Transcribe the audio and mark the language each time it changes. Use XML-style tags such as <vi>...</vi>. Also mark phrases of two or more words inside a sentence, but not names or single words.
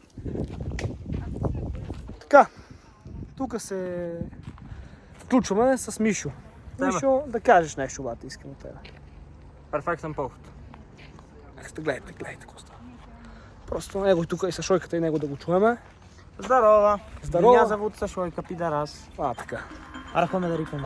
<bg>Така, тук се включваме с Мишо. Мишо, да кажеш нещо, бате, искам от тебе. Перфектен поход. Гледайте какво става. Просто него тук и Сашойката и него да го чуеме. Здорово! Здорово.</bg> <ru>Меня зовут Сашойка, пидорас.</ru> <bg>Така. Архаме да рикаме.</bg>